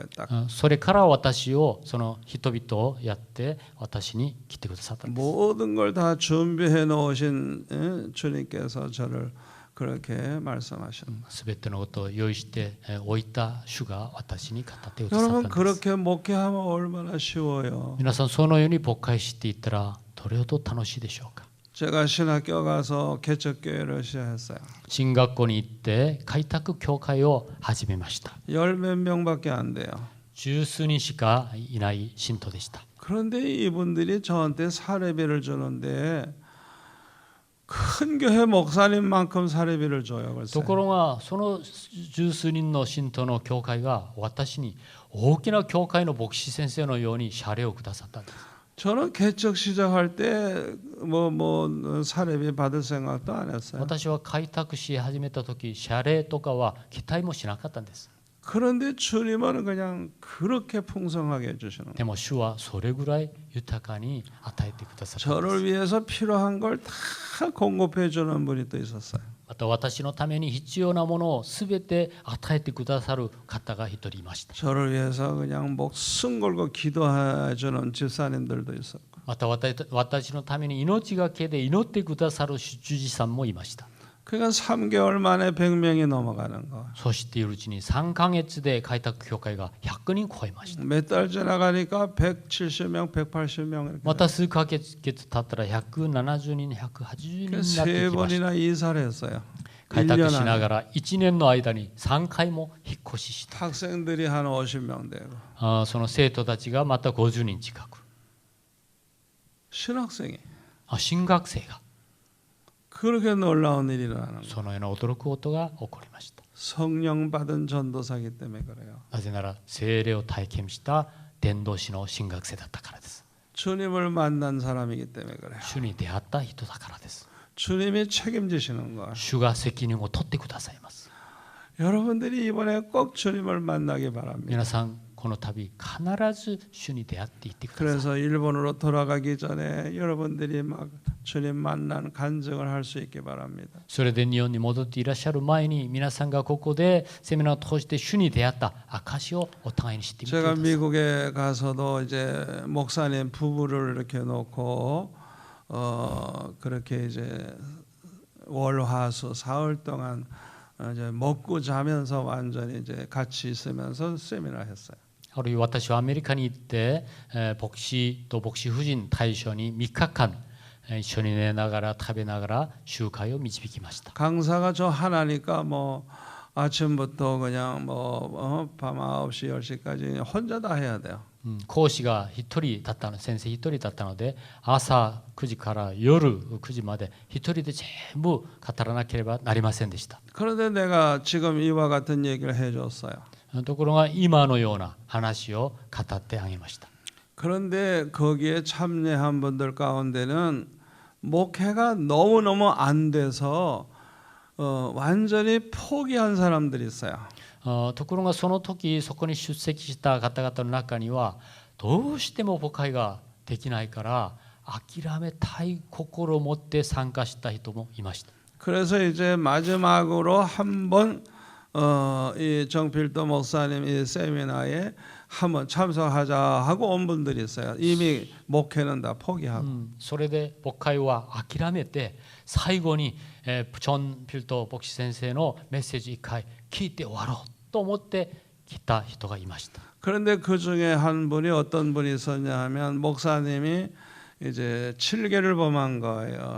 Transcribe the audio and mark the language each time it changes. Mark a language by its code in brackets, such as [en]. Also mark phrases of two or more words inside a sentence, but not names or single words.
[ko] 딱 [ja] それから私をその人々をやって私に来てくださったんです。 [ko] 모든 걸 다 준비해 놓으신 주님께서 저를 그렇게 말씀하셨는. [ja] すべてのことを用意しておいた主が私に語ってくださったん [ko] 여러분 [ja] です。 [ko] 그렇게 목회하면 얼마나 쉬워요. [ja] 皆さんそのように牧会していったらどれほど楽しいでしょうか。 [ko] 제가 신학교 가서 개척교회를 시작했어요. [ja] 進学校に行って開拓教会を始めました。 [ko] 열 몇 명밖에 안 돼요. [ja] 十数人しかいない信徒でした。 [ko] 그런데 이분들이 저한테 사례비를 주는데 큰 교회 목사님만큼 사례비를 줘요. [ja] ところがその十数人の信徒の教会が私に大きな教会の牧師先生のように謝礼をくださったんです。 [ko] 저는 개척 시작할 때 사례비 받을 생각도 안 했어요. [ja] 私は開拓し始めた時謝礼とかは期待もしなかったんです。 [ko] 그런데 주님은 그냥 그렇게 풍성하게 해주시는 거예요. [ja] でも主はそれぐらい豊かに与えてくださったんです。 [ko] 저를 위해서 필요한 걸 다 공급해 주는 분이 또 있었어요. [ja] また私のために必要なものをすべて与えてくださる方が一人いました。 [ko] 저를 위해서 그냥 목숨 걸고 기도해 주는 집사님들도 있었고. [ja] また私のために命がけで祈ってくださる主治さんもいました。 [ko] 그러니까 3개월 만에 100명이 넘어가는 거. [ja] そしているうちに3ヶ月で開拓教会が100人超えました。 [ko] 몇 달 지나가니까 170명, 180명 이렇게. [ja] また数ヶ月経ったら170人、180人になってきま [ko] 세 [ja] した。 [ko] 번이나 이사를 했어요. [ja] 開拓 [ko] 1년 [ja] しな [ko] 안에. [ja] がら1年の間に3回も引っ越しした。 [ko] 학생들이 한 50명 되고 [ja] その生徒たちがまた50人近く。 [ko] 신학생이 [ja] 新学生が [ko] 그렇게 놀라운 일이 일어나는 거예요. [ja] そのような驚くことが起こりました。 [ko] 성령 받은 전도사기 때문에 그래요. [ja] なぜなら聖霊を体験した伝道師の新学生だったからです。 [ko] 주님을 만난 사람이기 때문에 그래요. [ja] 主に出会った人だからです。 [ko] 주님이 책임지시는 거예요. [ja] 主が責任を取ってくださいます。 [ko] 여러분들이 이번에 꼭 주님을 만나기 바랍니다. [ja] 皆さんこの度必ず主に出会っていってください。 [ko] 그래서 일본으로 돌아가기 전에 여러분들이 막 주님 만난 간증을 할 수 있기 바랍니다. [ja] それで日本に戻っていらっしゃる前に皆さんがここでセミナーを通して主に出会った証をお互いに知ってみてくだ [ko] 제가 [ja] さい。 [ko] 미국에 가서도 이제 목사님 부부를 이렇게 놓고 그렇게 이제 월화수 사흘 동안 이제 먹고 자면서 완전히 이제 같이 있으면서 세미나 했어요. [ja] あるいは私はアメリカに行って牧師と牧師夫人対象に3日間一緒に寝ながら食べながら集会を導きました。 [ko] 강사가 저 하나니까 뭐 아침부터 그냥 밤 9시 10시까지 혼자 다 해야 돼요. [ja] 講師が一人だったの、先生一人だったので朝9時から夜9時まで一人で全部語らなければなりませんでした。 [ko] 그런데 내가 지금 이와 같은 얘기를 해줬어요. [ja] ところが今のような話を語ってあげました。 [ko] 그런데 거기에 참여한 분들 가운데는 목회가 너무너무 안 돼서 완전히 포기한 사람들이 있어요. [ja] ところがその時そこに出席した方々の中にはどうしても牧会ができないから諦めたい心を持って参加した人もいました。 [ko] 그래서 이제 마지막으로 한번 이 정필도 목사님 이 세미나에 한번 참석하자 하고 온 분들이 있어요. 이미 목회는 다 포기하고. [ja] それで牧会は諦めて最後にジョン・ピルト牧師先生のメッセージ一回聞いて終わろうと思って来た人がいました。 [ko] 그런데 그 중에 한 분이 어떤 분이 있었냐 하면 목사님이 이제 7개를 범한 거예요.